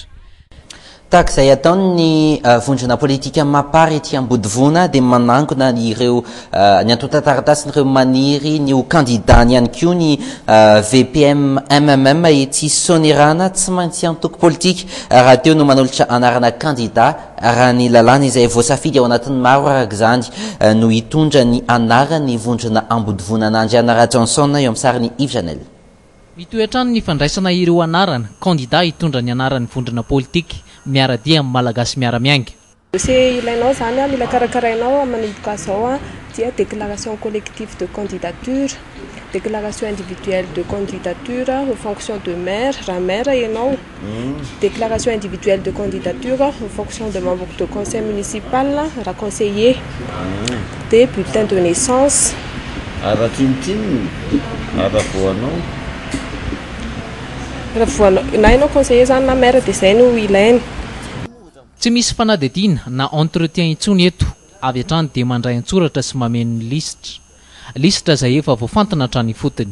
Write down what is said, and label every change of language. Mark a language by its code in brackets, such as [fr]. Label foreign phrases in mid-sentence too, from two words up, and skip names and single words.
[mg] Tahaka izay ataony vondrona politika mapary ety Ambodivona dia manangona ireo ny antontataratasy ireo maniry ny ho kandidany ihany koa ny VPM MMM ety Sonerana tsy maintsy antoko politika raha teo no manolotra anarana kandida raha ny lalàna izay voasafidy ao anatin'ny maro araka izany no hitondra ny anarany vondrona Ambodivona Andriana Rajanson eo amin'ny sariny Yves Janel. Mitoetrano ny fandraisana ireo anarana kandida hitondra ny anaran'ny vondrona politika miaradia amin'ny malagasy miara-miainga. [fr] Dossier [mg] ilainao zany mila karakarainao manomboka zao dia [fr] déclaration collective de candidature, déclaration individuelle de candidature aux fonctions de maire, [mg] raha maire ianao, [fr] déclaration individuelle de candidature aux fonctions de membre de conseil municipal, raha conseiller, des bulletins de naissance. [mg] Raha tinitiny raha voanao na ianao conseiller zany na maire dia izay no ilainy. Tsy misy fanadidina na entretien intsony eto, avy hatrany dia mandray antsoratra sy mameno lisitra izay efa voafantana hatrany fotony.